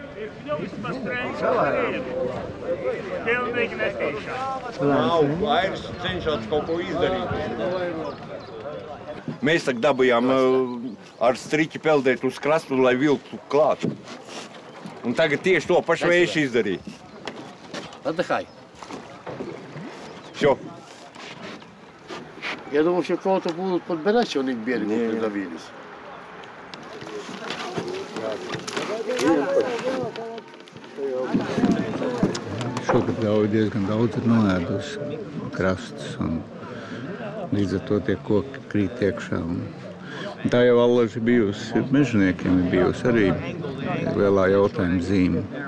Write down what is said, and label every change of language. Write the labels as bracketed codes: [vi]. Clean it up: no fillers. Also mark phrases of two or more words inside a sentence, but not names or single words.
[lv] Pilnīgi netīšās. Nav vairs cenšās kaut ko izdarīt. Mēs tak dabujām ar striķi peldēt uz krastu, lai vilktu klāt. Un tagad tieši to pašu vējš izdarīt. [ru] Отдыхай. Все. Я думал, что кого-то будут подбирать, что они к берегу придавились. [lv] Šogad diezgan daudz ir noēdusi krastus, un līdz ar to tie koki krīt iekšā. Tā jau allaži bijusi, mežniekiem ir bijusi arī lielā jautājuma zīme.